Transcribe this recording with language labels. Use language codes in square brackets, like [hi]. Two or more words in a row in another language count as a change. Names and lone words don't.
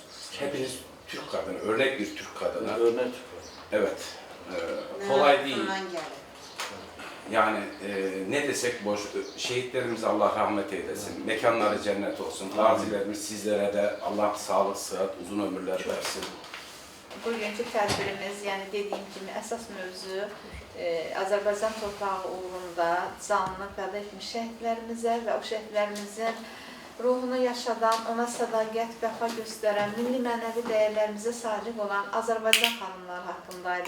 [tr] Hepiniz Türk kadını, örnek bir Türk kadını. Örnek. Evet. Kolay değil. Geldi. Yani ne desek boş. Şehitlerimize Allah rahmet eylesin. Mekanları cennet olsun. Gazilerimiz sizlere de Allah sağlık, sıhhat, uzun ömürler versin. [az] Bugünkü tədbirimiz, yəni dediyim kimi əsas mövzu Azərbaycan torpağı uğrunda canını fəda etmiş şəhidlərimizə və o şəhidlərimizin ruhunu yaşadan, ona sədaqət, vəfa göstərən, milli mənəvi dəyərlərimizə sadiq olan Azərbaycan xanımları haqqındaydı.